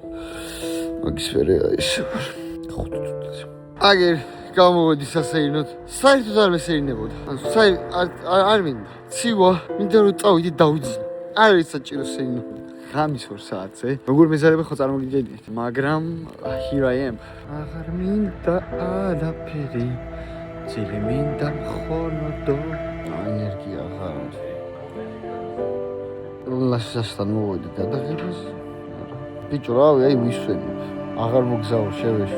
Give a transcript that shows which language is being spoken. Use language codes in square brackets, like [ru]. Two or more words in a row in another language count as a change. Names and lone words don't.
[ka] მაგის ვერე ისე 5 წუთი. აგერ გამოვედი სასეირნოდ. საერთოდ არ მესეირნებოდა. არ მინდა. ცივა, მინდა რომ წავიდი დავიძინო. არ არის საჭირო სეირნო. ღამის 2 საათზე. როგორ მეზარება ხო წარმოგიდგენთ, მაგრამ [en] here I am. [ka] აღარ მინდა არაფერი. ძილი მინდა მხოლოდ ენერგია აღარ. ლაშასთან მოვედი გადაღებას. ბიჭო, რავი, აი ვისვენებ. აღარ მოგზაურ შევეშვი.